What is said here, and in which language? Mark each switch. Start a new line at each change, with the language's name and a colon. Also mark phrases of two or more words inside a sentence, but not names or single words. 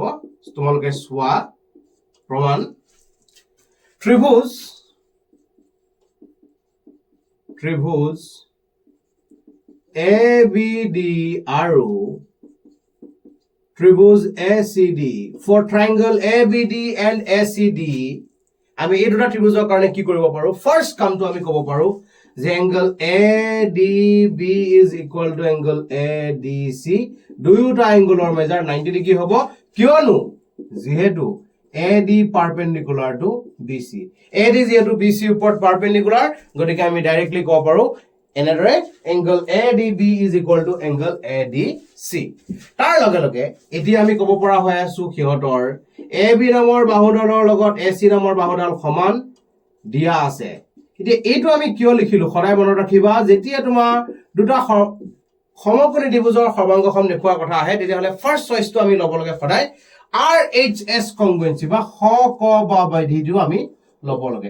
Assamese: তোমালোকে চোৱা প্ৰমাণ। ত্ৰিভুজ ABD আৰু ত্ৰিভুজ ACD
English: for triangle ABD and ACD
Assamese: আমি এই দুটা ত্ৰিভুজৰ কাৰণে কি কৰিব পাৰো? ফাৰ্ষ্ট কামটো আমি ক'ব পাৰো যে এংগল
English: ADB is equal to angle ADC,
Assamese: দুয়োটা এংগলৰ মেজাৰ 90 ডিগ্ৰী হ'ব। কিয়নো যেহেতু AD
English: perpendicular to BC,
Assamese: AD যেহেতু BC ওপৰত পাৰপেণ্ডিকুলাৰ গতিকে আমি ডাইৰেক্টলি ক'ব পাৰো এনেদৰে এংগল
English: ADB is equal to angle ADC।
Assamese: তাৰ লগে লগে এতিয়া আমি ক'ব পৰা হৈ আছো সিহঁতৰ AB নামৰ বাহুডালৰ লগত AC নামৰ বাহুডাল সমান দিয়া আছে। এতিয়া এইটো আমি কিয় লিখিলো সদায় মনত ৰাখিবা, যেতিয়া তোমাৰ দুটা সমকোণী ত্ৰিভুজৰ সৰ্বাংগসম দেখুওৱাৰ কথা আহে তেতিয়াহ'লে ফাৰ্ষ্ট চইচটো আমি ল'ব লাগে সদায় RHS কংগ্ৰুৱেন্সি বা ক বা বাধিটো আমি ল'ব লাগে।